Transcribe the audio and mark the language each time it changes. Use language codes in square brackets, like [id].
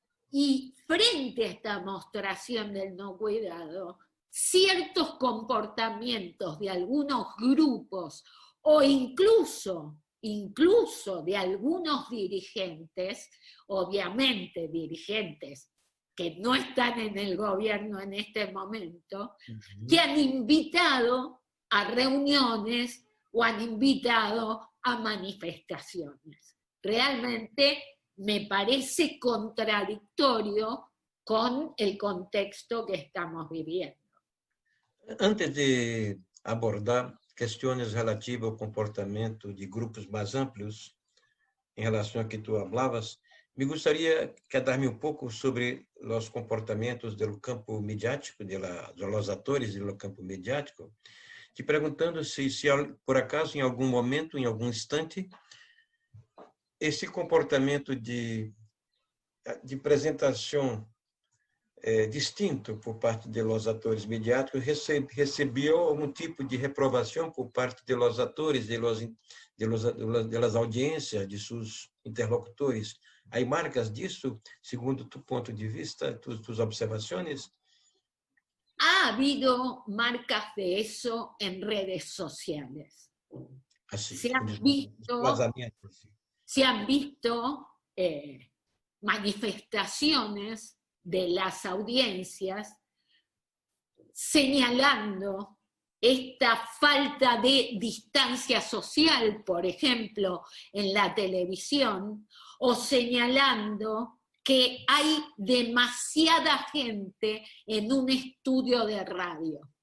[es] Y frente a esta mostración del no cuidado, ciertos comportamientos de algunos grupos o incluso de algunos dirigentes, obviamente dirigentes que no están en el gobierno en este momento, que han invitado a reuniones o han invitado a manifestaciones. Realmente me parece contradictorio con el contexto que estamos viviendo. [pt] Antes de abordar questões relativas ao comportamento de grupos mais amplos, em relação a que [es] tu hablavas, [pt] me gostaria de dar-me um pouco sobre os comportamentos do campo mediático, dos atores do campo mediático, te perguntando se por acaso, em algum momento, em algum instante, esse comportamento de apresentação distinto por parte dos atores mediáticos recebeu algum tipo de reprovação por parte dos atores, das audiências, de seus interlocutores. Há marcas disso, segundo tu ponto de vista, tus observações? [es] Ha habido marcas de eso en redes sociales. Así, se han visto manifestaciones de las audiencias señalando esta falta de distancia social, por ejemplo, en la televisión, o señalando que hay demasiada gente en un estudio de radio.